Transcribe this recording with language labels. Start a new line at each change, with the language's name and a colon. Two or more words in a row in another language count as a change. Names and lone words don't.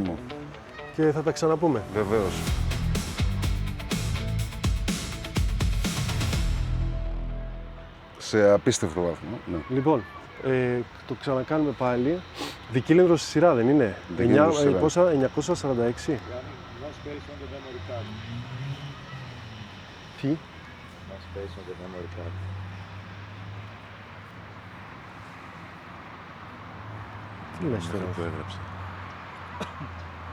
Greek: συνέντευξη. Γιάννη μου. Και θα τα ξαναπούμε. Βεβαίως. Σε απίστευτο βάθμο. Ναι. Λοιπόν, το ξανακάνουμε πάλι. Δικύλινδρο στη σειρά, δεν είναι? Δικύλινδρο στη σειρά. Πόσα, 946.
English: One space on the memory card.
Greek: Τι?
English: One space on the memory card.
Greek: Τι λες τώρα? Το έγραψε.